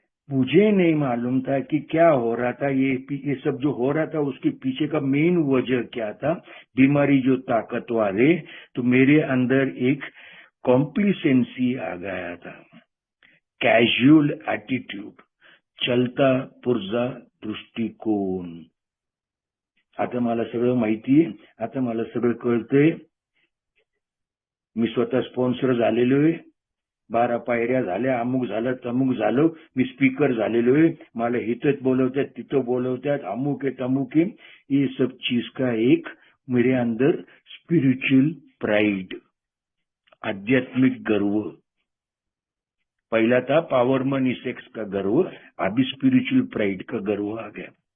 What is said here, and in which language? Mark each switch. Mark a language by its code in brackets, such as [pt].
[hi] मुझे नहीं मालूम था कि क्या हो रहा था, ये सब जो हो रहा था उसके पीछे का मेन वजह क्या था। बीमारी जो ताकतवर है, तो मेरे अंदर एक कॉम्प्लिसेंसी आ गया था, कॅज्युअल ॲटिट्यूड, चलता पुर्जा दृष्टिकोन. [mr] आता मला सगळं माहितीये, आता मला सगळं कळतंय. मी स्वतः स्पॉन्सर झालेलो आहे, 12 पायऱ्या झाल्या, अमुक झालं तमुक झालं, मी स्पीकर झालेलो आहे, मला इथं बोलवतात तिथं बोलवतात, अमुक आहे तमुक आहे. [hi] ये सब चीज का एक मेरे अंदर स्पिरिचुअल प्राइड, आध्यात्मिक गर्व. पहला था पावर मनी सेक्स का गर्व, अभी स्पिरिचुअल प्राइड का गर्व आ गया.